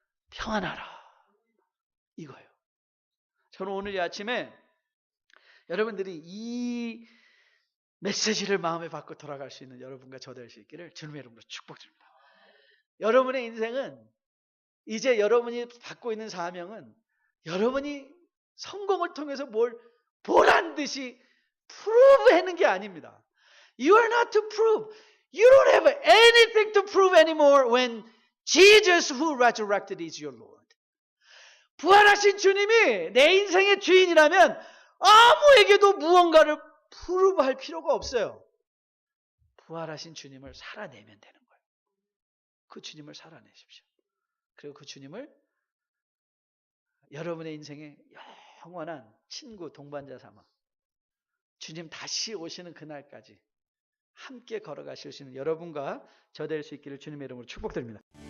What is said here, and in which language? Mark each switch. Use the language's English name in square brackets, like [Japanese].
[Korean] 평안하라. 이거예요. 저는 오늘 이 아침에 여러분들이 이 메시지를 마음에 받고 돌아갈 수 있는 여러분과 저 될 수 있기를 주님의 이름으로 축복드립니다. 여러분의 인생은 이제 여러분이 받고 있는 사명은 여러분이 성공을 통해서 뭘 보란 듯이 prove 하는 게 아닙니다. [English] You are not to prove. You don't have anything to prove anymore when Jesus who resurrected is your Lord. [Korean] 부활하신 주님이 내 인생의 주인이라면 아무에게도 무언가를 프루브할 필요가 없어요. 부활하신 주님을 살아내면 되는 거예요. 그 주님을 살아내십시오. 그리고 그 주님을 여러분의 인생의 영원한 친구, 동반자 삼아 주님 다시 오시는 그날까지 함께 걸어가실 수 있는 여러분과 저 될 수 있기를 주님의 이름으로 축복드립니다.